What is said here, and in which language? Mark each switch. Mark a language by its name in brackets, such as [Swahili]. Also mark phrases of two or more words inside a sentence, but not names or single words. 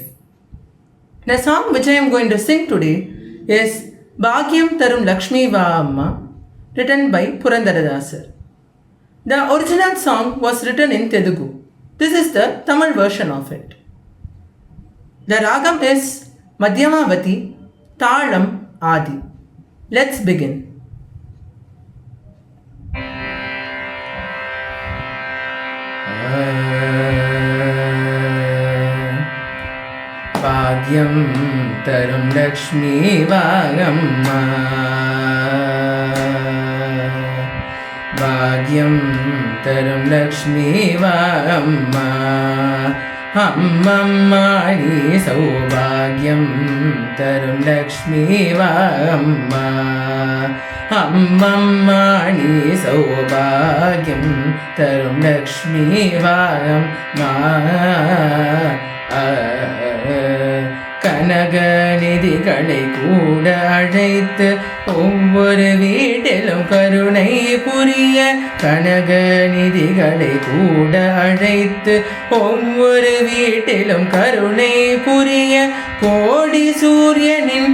[English] The song which I am going to sing today is Bhagyam Tarum Lakshmi Va Amma, written by Purandaradasar. The original song was written in Telugu. This is the Tamil version of it. The ragam is Madhyamavati, Talam Adi. Let's begin. [Tamil] பாக்கியம் தரும் லட்சுமி வாம்மா, பாக்கியம் தரும் லட்சுமி வாம்மா அம்மாமணி சௌபாக்கியம் தரும் லட்சுமி வாம்மா அம்மாமணி சௌபாக்கியம் தரும் லட்சுமி வாம்மா. கனகநிதிகளை கூட அழைத்து ஒவ்வொரு வீட்டிலும் கருணை புரிய, கனகநிதிகளை கூட அழைத்து ஒவ்வொரு வீட்டிலும் கருணை புரிய, கோடி சூரியனின்